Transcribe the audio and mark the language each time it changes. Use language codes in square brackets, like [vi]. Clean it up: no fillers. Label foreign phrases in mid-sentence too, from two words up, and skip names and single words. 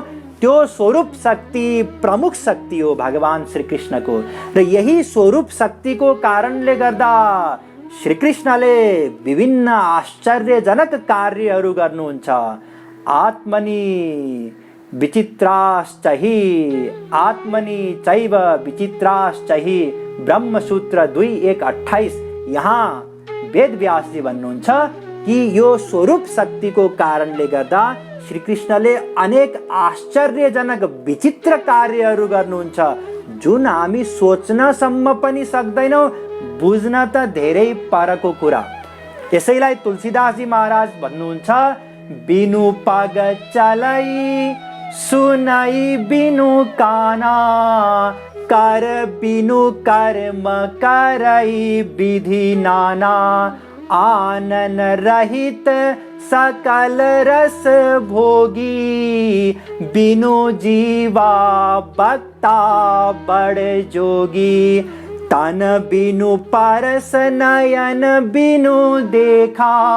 [ne] त्यो स्वरूप शक्ति प्रमुख शक्ति हो भगवान श्री कृष्णको र यही स्वरूप शक्तिको कारणले गर्दा श्री कृष्णले विभिन्न आश्चर्यजनक कार्यहरू गर्नुहुन्छ। [sa] आत्मनि विचित्राश्चहि, आत्मनि चैव विचित्राश्चहि, ब्रह्मसूत्र 2:1-28। [ne] यहाँ वेदव्यासजी भन्नुहुन्छ कि यो स्वरूप शक्तिको कारणले गर्दा श्री कृष्णले अनेक आश्चर्यजनक विचित्र कार्यहरू गर्नुहुन्छ, जुन हामी सोच्नसम्म पनि सक्दैनौँ, बुझ्न त धेरै परको कुरा। यसैलाई तुलसीदासजी महाराज भन्नुहुन्छ, [awa] बिनु पग चलै सुनै बिनु काना, कर बिनु कर्म करै विधि नाना, आनन रहित सकल रस भोगी, बिनु जीवा भक्ता बड़ जोगी, तन बिनु परस नयन बिनु देखा,